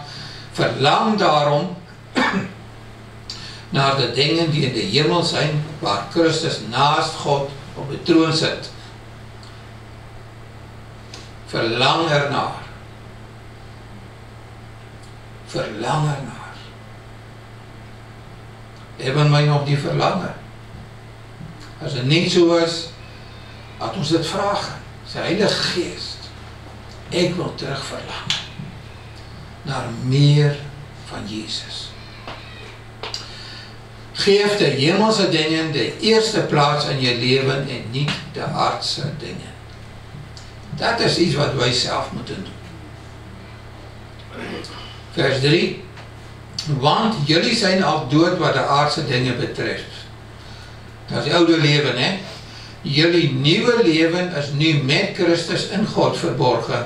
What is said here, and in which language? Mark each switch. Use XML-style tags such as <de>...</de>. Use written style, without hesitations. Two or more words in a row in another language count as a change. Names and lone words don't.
<nl>Verlang daarom naar de dingen die in de hemel zijn, waar Christus naast God op de troon zit. Verlang ernaar. Verlang ernaar. Hebben wij nog die verlangen?</nl> <af>As dit nie so is, laat ons dit vraag. Sy Heilige Gees, ek wil terug verlang na meer van Jesus. Geef die hemelse dinge die eerste plaats in jou lewe en nie die aardse dinge.</af> <nl>Dat is iets wat wij self moeten doen. Vers 3. Want jullie zijn al dood wat de aardse dingen betreft. Dat is die oude leven, hè? Jullie nieuwe leven is nu met Christus in God verborgen.</nl>